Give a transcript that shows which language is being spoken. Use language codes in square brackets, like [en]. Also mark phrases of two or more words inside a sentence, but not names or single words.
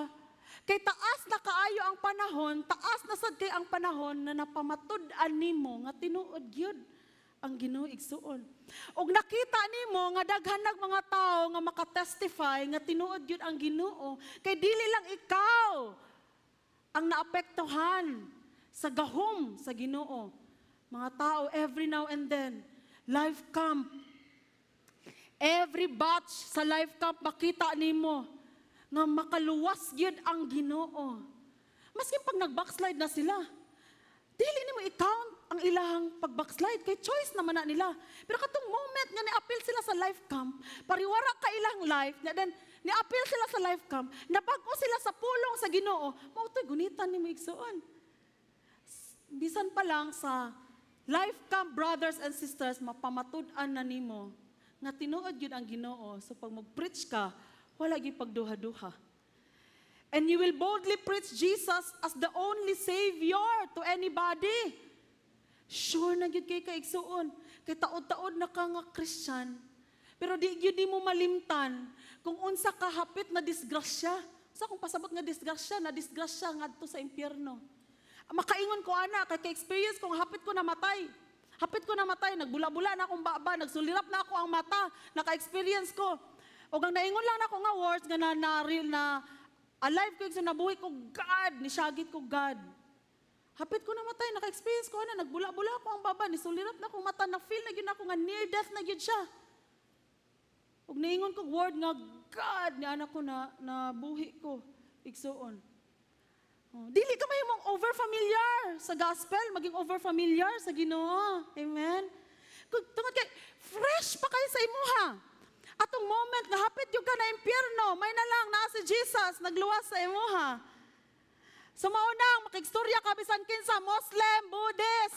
[ceb] Kay taas na kaayo ang panahon, taas na sad kay ang panahon na napamatud-an nimo nga tinuod gyud ang Ginoo igsuon. Og nakita nimo nga daghan ng mga tao nga makatestify nga tinuod gyud ang Ginoo, kay dili lang ikaw ang naapektuhan sa gahom sa Ginoo, Mga tao, [en] every now and then, life camp. Every batch [ceb] sa life camp, makita nimo nga makaluwas gyud ang Ginoo. Maski pag nag-backslide na sila, dili nimo i-count ang ilahang pag-backslide, kay choice naman na nila. Pero katong moment nga ni-appeal sila sa life camp, pariwara ka ilang life, then ni-appeal sila sa life camp, nabago sila sa pulong sa Ginoo, mautoy gunitan nimo igsuon. Bisan pa lang sa life camp, [en] brothers and sisters, [ceb] mapamatud-an na nimo nga tinuod yun ang Ginoo. So pag mag-preach ka, wala gyud pagduha-duha. [en] And you will boldly preach Jesus as the only Savior to anybody. [ceb] Sure na gyud kay kaigsuon. Kay taod-taod na ka nga Christian. Pero di gyud mo malimtan kung unsa ka hapit na disgrasya. Sa kung pasabot nga disgrasya, na disgrasya ngadto sa impyerno. Makaingon ko ana, kay experience kung hapit ko namatay. Hapit ko namatay, nagbula-bula na akong baba, nagsulirap na ako ang mata, naka-experience ko. O ang naingon lang na ako nga words, nga na alive ko yung nabuhi ko, God, nisyagit ko, God. Hapit ko namatay, naka-experience ko na, nagbula-bula ako ang baba, nisulirap na akong mata, na-feel na yun ako nga [en] near death [ceb] na yun siya. O naingon ko word nga, God, ni anak ko na buhi ko, igsuon. Dili ka may mong over-familiar sa gospel, maging over-familiar sa Ginoo. Amen? Tungod kay, fresh pa kayo sa imuha. Atong moment nga hapit yung ka na impyerno, may na lang na si Jesus, nagluwas sa imuha. So maunang, makigstorya ka, bisan kinsa, Muslim, Buddhist.